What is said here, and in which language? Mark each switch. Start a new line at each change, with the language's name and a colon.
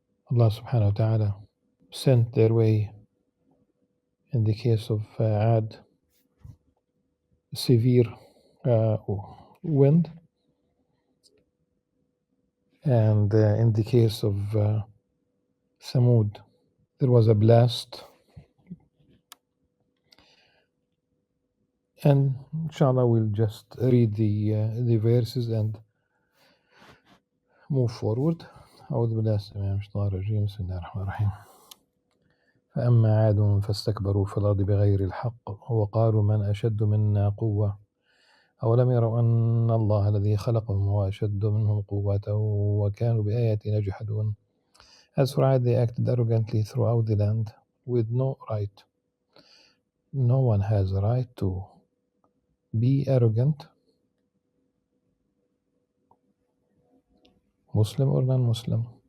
English: Allah subhanahu wa ta'ala sent their way in the case of Ad, severe wind, and in the case of Thamud, there was a blast. And inshallah we'll just read the verses and move forward.
Arabic: أعوذ بالله السميع من الشيطان الرجيم. بسم الله الرحمن الرحيم. فأما عاد فاستكبروا في الأرض بغير الحق وقالوا من أشد منا قوة أولم يروا أن الله الذي خلقهم هو أشد منهم قوة وكانوا بآياتنا يجحدون.
English: As for Ad, they acted arrogantly throughout the land with no right. No one has a right to be arrogant, Muslim or non-Muslim.